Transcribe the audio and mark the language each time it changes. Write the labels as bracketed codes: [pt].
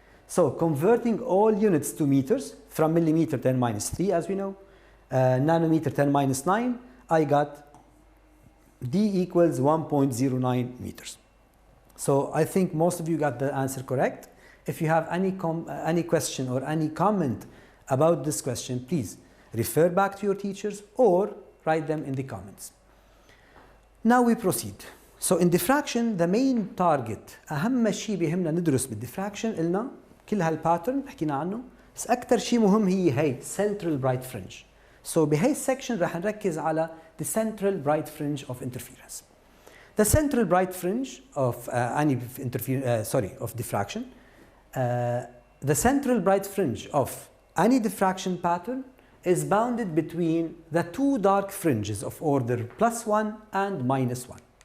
[en] So converting all units to meters, from millimeter 10 minus 3, as we know, nanometer 10 minus 9, I got D equals 1.09 meters. So I think most of you got the answer correct. If you have any question or any comment about this question, please refer back to your teachers or write them in the comments. Now we proceed. So in diffraction, the main target, [ar] أهم شيء بيهمنا ندرس بالديفراكشن قلنا كل هالباترن حكينا عنه بس أكثر شيء مهم هي [en] central bright fringe. So [ar] بهي السكشن رح نركز على [en] the central bright fringe of interference. The central bright fringe of of diffraction. The central bright fringe of any diffraction pattern is bounded between the two dark fringes of order +1 and -1.